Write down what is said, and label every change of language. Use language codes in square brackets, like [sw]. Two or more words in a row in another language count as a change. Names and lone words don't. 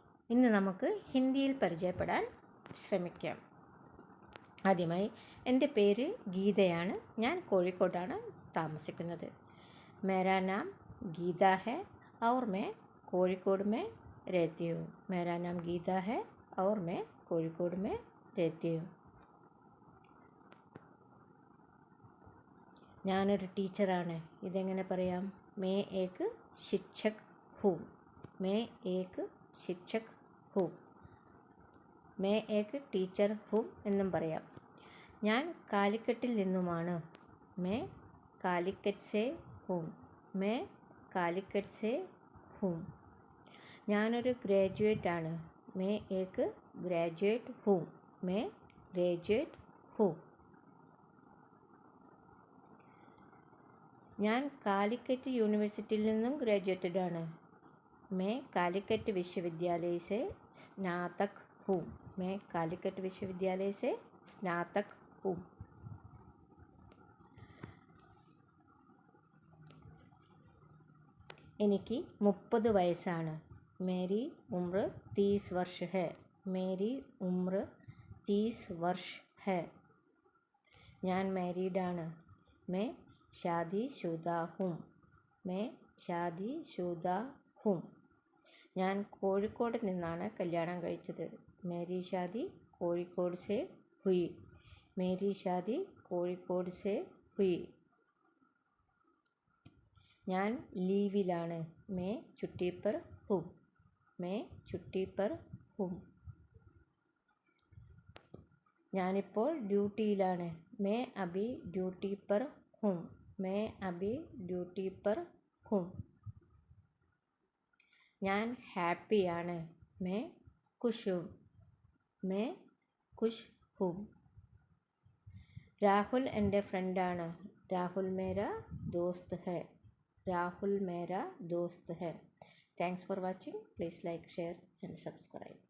[ml] ഇന്ന് നമുക്ക് ഹിന്ദിയിൽ പരിചയപ്പെടാൻ ശ്രമിക്കാം. ആദ്യമായി എൻ്റെ പേര് ഗീതയാണ്. ഞാൻ കോഴിക്കോട്ടാണ് താമസിക്കുന്നത്. [hi] मेरा नाम गीता है और मैं കോഴിക്കോട് में रहती हूँ. मेरा नाम गीता है और मैं കോഴിക്കോട് में रहती हूँ. [ml] ഞാനൊരു ടീച്ചറാണ്. ഇതെങ്ങനെ പറയാം? [hi] मैं एक शिक्षक हूँ. मैं एक शिक्षक हूँ. मैं एक ടീച്ചർ हूँ [ml] എന്നും പറയാം. ഞാൻ കാലിക്കറ്റിൽ നിന്നുമാണ്. [hi] मैं കാലിക്കറ്റ് से हूँ. मैं കാലിക്കറ്റ് से हूँ. [ml] ഞാനൊരു ഗ്രാജുവേറ്റ് ആണ്. [hi] मैं एक ग्रेजुएट हूँ. मैं ग्रेजुएट हूँ. [ml] ഞാൻ കാലിക്കറ്റ് യൂണിവേഴ്സിറ്റിയിൽ നിന്നും ഗ്രാജുവേറ്റഡ് ആണ്. [hi] मैं കാലിക്കറ്റ് विश्वविद्यालय से स्नातक हूँ. मैं കാലിക്കറ്റ് विश्वविद्यालय से स्नातक हूँ. [ml] എനിക്ക് 30 വയസ്സാണ്. [hi] मेरी उम्र 30 वर्ष है. मेरी उम्र 30 वर्ष है. [ml] ഞാൻ മാരീഡ് ആണ്. [hi] मैं शादीशुदा हूँ. मैं शादीशुदा हूँ. [ml] ഞാൻ കോഴിക്കോട് നിന്നാണ് കല്യാണം കഴിച്ചത്. [hi] मेरी शादी കോഴിക്കോട് से हुई. मेरी शादी കോഴിക്കോട് से हुई. [ml] ഞാൻ ലീവിലാണ്. [hi] मैं छुट्टी पर हूँ. मैं छुट्टी पर हूँ. [ml] ഞാനിപ്പോൾ ഡ്യൂട്ടിയിലാണ്. [hi] मैं अभी ड्यूटी पर हूँ. मैं अभी ड्यूटी पर हूँ. [ml] ഞാൻ ഹാപ്പിയാണ്. [hi] मैं खुश हूँ. मैं खुश हूँ. [ml] രാഹുൽ എൻ്റെ ഫ്രണ്ടാണ്. [hi] രാഹുൽ मेरा दोस्त है. राहुल मेरा दोस्त है. [en] thanks for watching. please like, share and subscribe.